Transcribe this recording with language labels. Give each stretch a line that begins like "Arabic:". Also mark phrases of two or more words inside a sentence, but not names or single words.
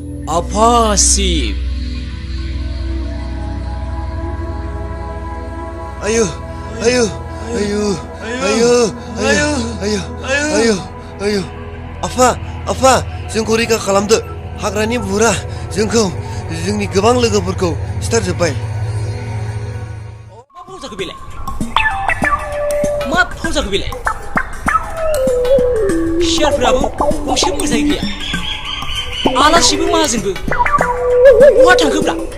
Indonesian: Apa Sip? Ayo, ayo, ayo, ayo, ayo, ayo, ayo, ayo. Apa?
Bodo: जोंखौ रैखा खालामदो हाग्रानि बुरा जोंखौ जोंनि गोबां लोगोफोरखौ सिथारजोब्बाय मा फाव जाखो बेलाय मा फाव जाखो बेलाय सियारफोराबो गंसेबो मोजाङै गैया आलासिबो माहाजोनबो बहा थांखोब्रा